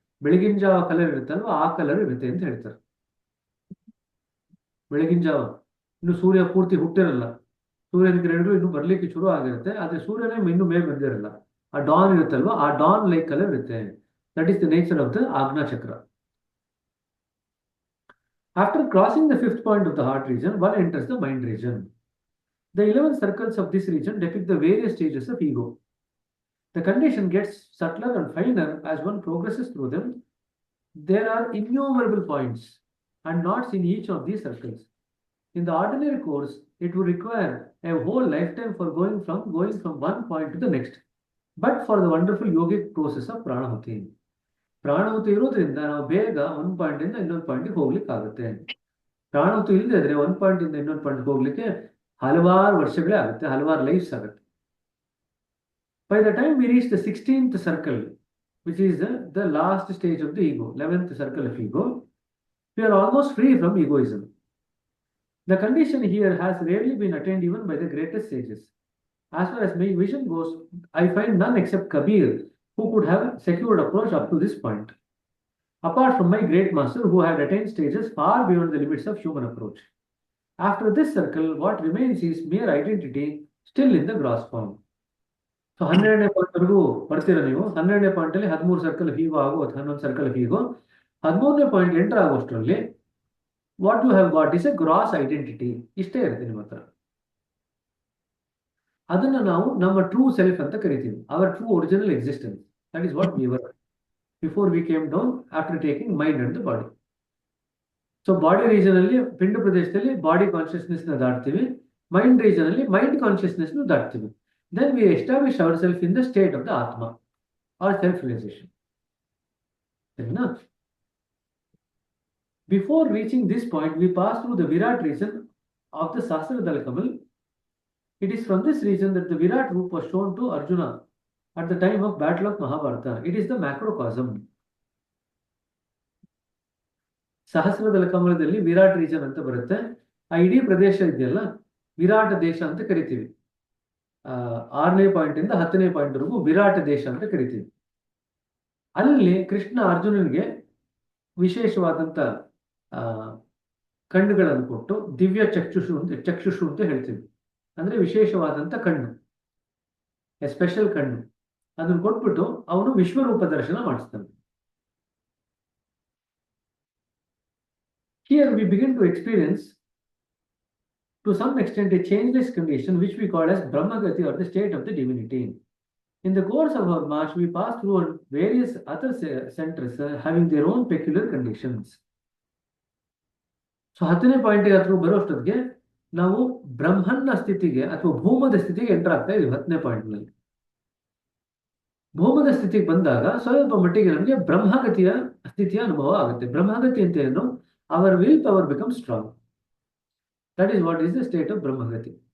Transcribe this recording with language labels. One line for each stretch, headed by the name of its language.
Kannada: ಬೆಳಗಿನ ಜಾವ ಕಲರ್ ಇರುತ್ತಲ್ವ, ಆ ಕಲರ್ ಇರುತ್ತೆ ಅಂತ ಹೇಳ್ತಾರೆ. ಬೆಳಗಿನ ಜಾವ ಇನ್ನು ಸೂರ್ಯ ಪೂರ್ತಿ ಹುಟ್ಟಿರಲ್ಲ, ಸೂರ್ಯನ ಕಿರಣಗಳು ಇನ್ನು ಬರ್ಲಿಕ್ಕೆ ಶುರು ಆಗಿರುತ್ತೆ, ಆದ್ರೆ ಸೂರ್ಯನೇ ಇನ್ನೂ ಮೇಲೆ ಬಂದಿರಲ್ಲ. ಆ ಡಾನ್ ಇರುತ್ತಲ್ವ, ಆ ಡಾನ್ ಲೈಕ್ ಕಲರ್ ಇರುತ್ತೆ.
English: That is the nature of the Ajna chakra. After crossing the 5th point of the heart region, one enters the mind region. The 11 circles of this region depict the various stages of ego. The condition gets subtler and finer as one progresses through them. There are innumerable points and knots in each of these circles. In the ordinary course, it would require a whole lifetime for going from one point to the next. But for the wonderful yogic process of Pranahuti.
Kannada: ಪ್ರಾಣಹುತಿ ಇರೋದ್ರಿಂದ ನಾವು ಬೇಗ ಒಂದು point ಇಂದ ಇನ್ನೊಂದು ಪಾಯಿಂಟ್ಗೆ ಹೋಗ್ಲಿಕ್ಕೆ ಆಗುತ್ತೆ. ಪ್ರಾಣಹುತಿ ಇಲ್ಲದೆ ಇದ್ರೆ ಒಂದು ಪಾಯಿಂಟ್ ಇಂದ ಇನ್ನೊಂದು ಪಾಯಿಂಟ್ ಹೋಗ್ಲಿಕ್ಕೆ ಹಲವಾರು ವರ್ಷಗಳೇ ಆಗುತ್ತೆ, ಹಲವಾರು ಲೈಫ್ಸ್ ಆಗುತ್ತೆ.
English: By the time we reach the 16th circle, which is the last stage of the ego, 11th circle of ego, we are almost free from egoism. The condition here has rarely been attained even by the greatest sages. As far as my vision goes, I find none except Kabir who could have secured approach up to this point, apart from my great master who had attained stages far beyond the limits of human approach. After this circle, what remains is mere identity still in the gross form.
Kannada: So 12ನೇ point ವರೆಗೂ ಬರ್ತೀರಾ ನೀವು. 12ನೇ point ಅಲ್ಲಿ 13 circle ಹೀಗೋ ಆಗೋ, 11 circle ಹೀಗೋ, 13ನೇ point enter ಆಗೋಷ್ಟರಲ್ಲಿ
English: What you have got is a gross identity.
Kannada: ಇಷ್ಟೇ ಇರುತ್ತೆ ನಿಮ್ಮ ಹತ್ರ. ಅದನ್ನ ನಾವು ನಮ್ಮ ಟ್ರೂ ಸೆಲ್ಫ್ ಅಂತ ಕರಿತೀವಿ,
English: Our true original existence. That is what we were before we came down after taking mind and the body.
Kannada: So body region ಅಲ್ಲಿ, ಪಿಂಡ ಪ್ರದೇಶದಲ್ಲಿ ಬಾಡಿ ಕಾನ್ಶಿಯಸ್ನೆಸ್ ನ ದಾಟ್ತೀವಿ, ಮೈಂಡ್ ರೀಜನ್ ಅಲ್ಲಿ ಮೈಂಡ್ ಕಾನ್ಶಿಯಸ್ನೆಸ್ ನ ದಾಟ್ತೀವಿ.
English: Then we establish our self in the state of the atma or self realisation.
Kannada: ಸರಿನಾ?
English: Before reaching this point, we pass through the Virat region of the Sahasrara Kamal. It is from this region that the Virat Roop was shown to Arjuna at the time of Battle of Mahabharata. It is the macrocosm.
Kannada: ಸಹಸ್ರದಳ ಕಮಲದಲ್ಲಿ Virat region ಅಂತ ಬರುತ್ತೆ. ಆ ಇಡೀ ಪ್ರದೇಶ ಇದೆಯಲ್ಲ, ವಿರಾಟ ದೇಶ ಅಂತ ಕರಿತೀವಿ. 6ನೇ point ಇಂದ 10ನೇ point ವರೆಗೂ ವಿರಾಟ ದೇಶ ಅಂತ ಕರಿತೀವಿ. ಅಲ್ಲಿ ಕೃಷ್ಣ ಅರ್ಜುನನಿಗೆ ವಿಶೇಷವಾದಂತ ಕಣ್ಣುಗಳನ್ನು ಕೊಟ್ಟು, ದಿವ್ಯ ಚಕ್ಷುಷು ಅಂತ ಹೇಳ್ತೀವಿ. ಅಂದ್ರೆ ವಿಶೇಷವಾದಂತ ಕಣ್ಣು, ಎ ಸ್ಪೆಷಲ್ ಕಣ್ಣು, ಅದನ್ನು ಕೊಟ್ಬಿಟ್ಟು ಅವನು ವಿಶ್ವರೂಪ ದರ್ಶನ ಮಾಡಿಸ್ತಾನೆ.
English: Here we begin to experience to some extent a changeless condition which we call as Brahmagati or the state of the divinity. In the course of our march, we pass through various other centers having their own peculiar conditions.
Kannada: So 10ನೇ ಪಾಯಿಂಟ್ಗೆ ಅಥವಾ ಬರೋಷ್ಟೊತ್ತಿಗೆ ನಾವು ಬ್ರಹ್ಮನ್ನ ಸ್ಥಿತಿಗೆ ಅಥವಾ ಭೂಮದ ಸ್ಥಿತಿಗೆ enter ಆಗ್ತಾ ಇದೀವಿ. 10ನೇ ಪಾಯಿಂಟ್ನಲ್ಲಿ ಭೂಮದ ಸ್ಥಿತಿಗೆ ಬಂದಾಗ ಸ್ವಲ್ಪ ಮಟ್ಟಿಗೆ ನಮಗೆ ಬ್ರಹ್ಮಗತಿಯ ಸ್ಥಿತಿಯ ಅನುಭವ ಆಗುತ್ತೆ. ಬ್ರಹ್ಮಗತಿ ಅಂತ ಏನು?
English: Our will power become strong. That is what is the state of ಬ್ರಹ್ಮಗತಿ.